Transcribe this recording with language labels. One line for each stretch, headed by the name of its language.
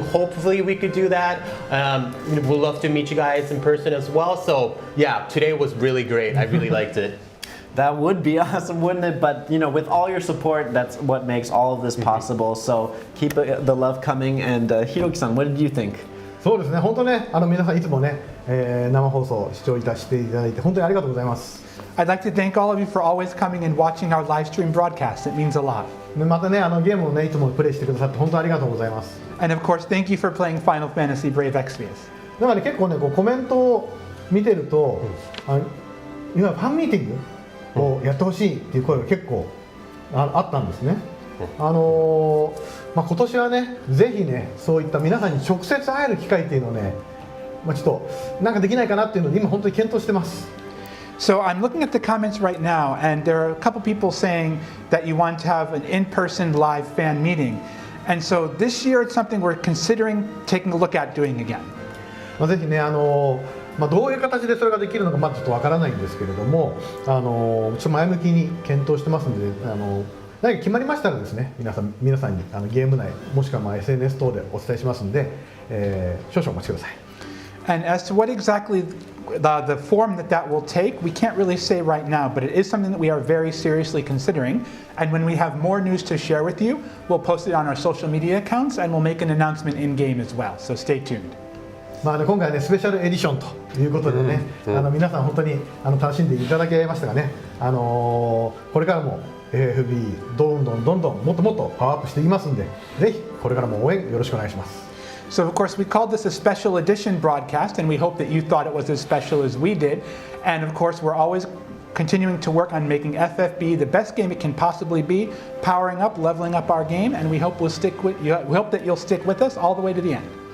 English: Hopefully we could do that. We'd love to meet you guys in person as well. So yeah, today was really great. I really liked it. That would be awesome, wouldn't it? But with all your support, that's what makes all of this possible. So keep the love coming. And Hiroki-san, what did you think?
Japanese: そうですね、本当ね、皆さんいつもね、生放送視聴していただいて本当にありがとうございます。
English: I'd like to thank all of you for always coming and watching our live stream broadcast. It means a lot.
Japanese: またね、ゲームをね、いつもプレイしてくださって本当にありがとうございます。
English: And of course, thank you for playing Final Fantasy Brave Exvius.
Japanese: だからね、結構ね、コメントを見てると、今ファンミーティングをやってほしいっていう声が結構あったんですね。今年はね、ぜひね、そういった皆さんに直接会える機会っていうのをね、ちょっとなんかできないかなっていうのを今本当に検討してます。
English: So I'm looking at the comments right now, and there are a couple people saying that you want to have an in-person live fan meeting. And so this year it's something we're considering taking a look at doing again.
Japanese: ぜひね、どういう形でそれができるのかまだちょっとわからないんですけれども、ちょっと前向きに検討してますので、何か決まりましたらですね、皆さんにゲーム内もしくはSNS 等でお伝えしますので、少々お待ちください。
English: And as to what exactly the form that will take, we can't really say right now, but it is something that we are very seriously considering. And when we have more news to share with you, we'll post it on our social media accounts and we'll make an announcement in-game as well. So stay tuned.
Japanese: 今回ねスペシャルエディションということでね、皆さん本当に楽しんでいただけましたがね、これからも FFBE どんどんもっともっとパワーアップしていきますんで、ぜひこれからも応援よろしくお願いします。
English: So of course we called this a special edition broadcast, and we hope that you thought it was as special as we did. And of course we're always continuing to work on making FFBE the best game it can possibly be, powering up, leveling up our game, and we hope we'll stick with you. We hope that you'll stick with us all the way to the end.